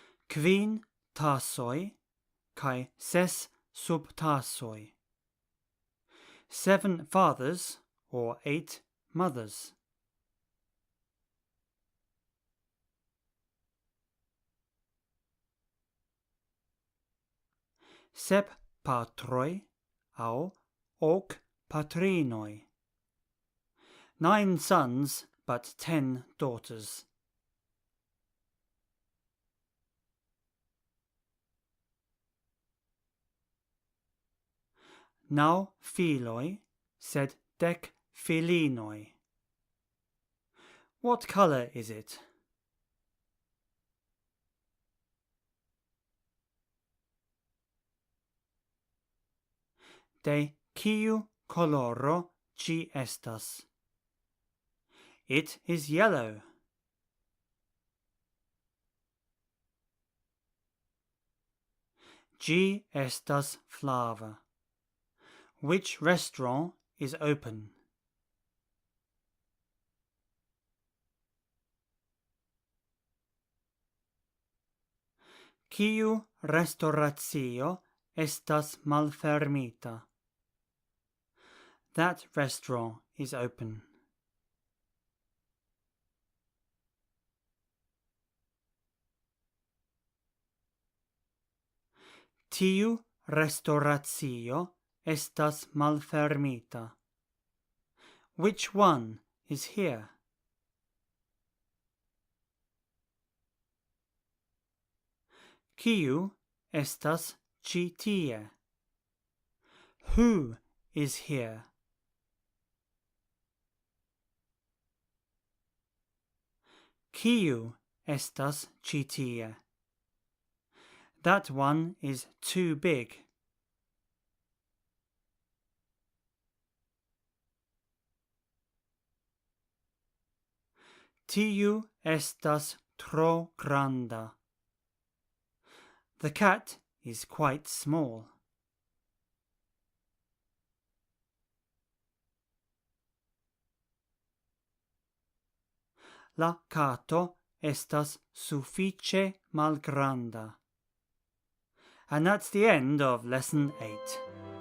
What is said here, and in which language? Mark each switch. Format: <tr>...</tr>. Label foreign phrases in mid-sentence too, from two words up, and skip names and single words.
<eo>kvin tasoj kaj ses subtasoj.</eo> <en>7 fathers or 8 mothers.</en> <eo>Sep patroj aŭ ok patrinoj.</eo> <en>9 sons but 10 daughters.</en> <eo>Naŭ filoj, sed 10 filinoj.</eo> <en>What colour is it?</en> <eo>De kiu koloro ĝi estas?</eo> <en>It is yellow.</en> <eo>Ĝi estas flava.</eo> <en>Which restaurant is open?</en> <eo>Kiu restoracio estas malfermita?</eo> <en>That restaurant is open.</en> <eo>Tiu restoracio estas malfermita.</eo> <en>Which one is here?</en> <eo>Kiu estas ĉi tie?</eo> <en>Who is here?</en> <eo>Kiu estas ĉi tie?</eo> <en>That one is too big.</en> <eo>Tiu estas tro granda.</eo> <en>The cat is quite small.</en> <eo>La kato estas sufiĉe malgranda.</eo> <en>And that's the end of lesson 8.</en>